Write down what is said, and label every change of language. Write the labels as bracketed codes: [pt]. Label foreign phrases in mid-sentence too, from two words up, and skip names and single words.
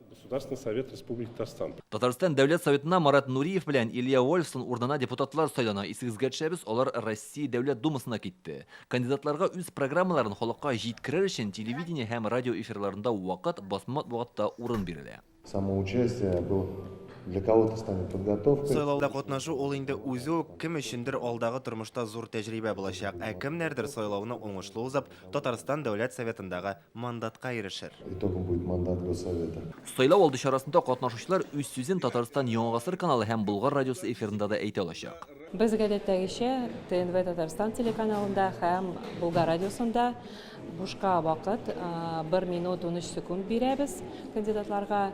[tt] Татарстан Дәүләт Советына Марат Нуриев белән Илья Вольфсон урынына депутатлар сайлана. Исегезгә төшәбез, алар Россия Дәүләт Думасына китте. Кандидатларга үз программаларын халыкка җиткерер өчен телевидение һәм радио эфирларында вакыт, басма матбугатта урын бирелә. [ru] Самоучастие был для кого-то станет подготовкой. [tt] Сайлауда катнашу ул инде үзе үк кем өчендер алдагы тормышта зур тәҗрибә булачак. Ә кемнәрдер сайлауны уңышлы узып, Татарстан Дәүләт Советындагы мандатка ирешер. [ru] Итогом будет мандат Госсовета. [tt] Сайлау алды чарасында катнашучылар үз сүзен Татарстан Яңа гасыр каналы һәм Болгар радиосы эфирында да әйтә алачак. Без гадәттәгечә ТНВ Татарстан телеканалында һәм Болгар радиосында бушка вакыт 1 минут 13 секунд бирәбез кандидатларга.